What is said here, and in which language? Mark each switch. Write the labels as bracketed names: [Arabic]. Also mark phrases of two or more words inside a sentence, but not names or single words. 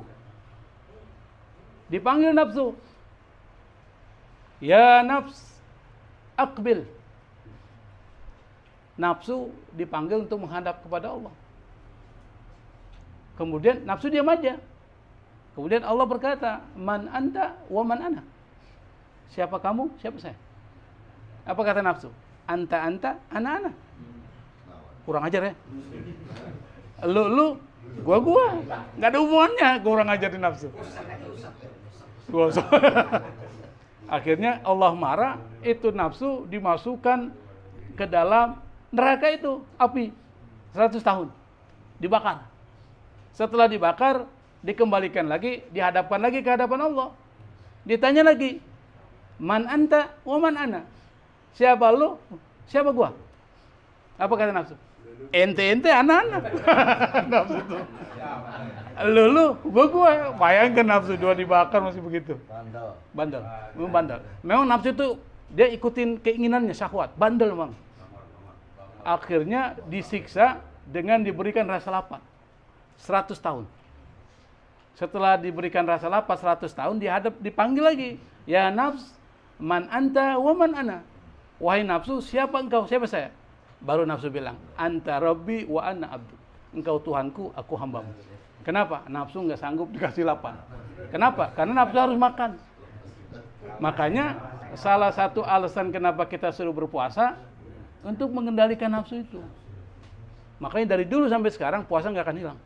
[Indonesian] Dipanggil nafsu. [Arabic] يا نفس، أقبل. [Indonesian] Nafsu dipanggil untuk menghadap kepada Allah. Kemudian nafsu diam aja. Kemudian Allah berkata, [Arabic] من أنت ومن أنا. [Indonesian] Siapa kamu, siapa saya? Apa kata nafsu? [Arabic] أنت، أنا. [Indonesian] Kurang ajar ya. Lu, gua. Nggak ada hubungannya, kurang ajar di nafsu. Akhirnya Allah marah, itu nafsu dimasukkan ke dalam neraka itu, api 100 tahun. Dibakar. Setelah dibakar, dikembalikan lagi, dihadapkan lagi ke hadapan Allah. Ditanya lagi, [Arabic] من أنت ومن أنا. [Indonesian] Siapa lu? Siapa gua? Apa kata nafsu? [Arabic] أنت، أنا. [Indonesian] Nafsu itu. Lu, gua. Bayangkan nafsu dua dibakar masih begitu. Bandel. Memang bandel. Memang nafsu itu dia ikutin keinginannya, syahwat. Bandel memang. Akhirnya disiksa dengan diberikan rasa lapar 100 tahun. Setelah diberikan rasa lapar 100 tahun, dipanggil lagi. [Arabic] يا نفس، من أنت ومن أنا. [Indonesian] Wahai nafsu, siapa engkau, siapa saya? Baru nafsu bilang, [Arabic] أنت ربي وأنا عبد. [Indonesian] Engkau Tuhanku, aku hambamu. Kenapa? Nafsu nggak sanggup dikasih lapar. Kenapa? Karena nafsu harus makan. Makanya salah satu alasan kenapa kita suruh berpuasa, untuk mengendalikan nafsu itu. Makanya dari dulu sampai sekarang puasa nggak akan hilang.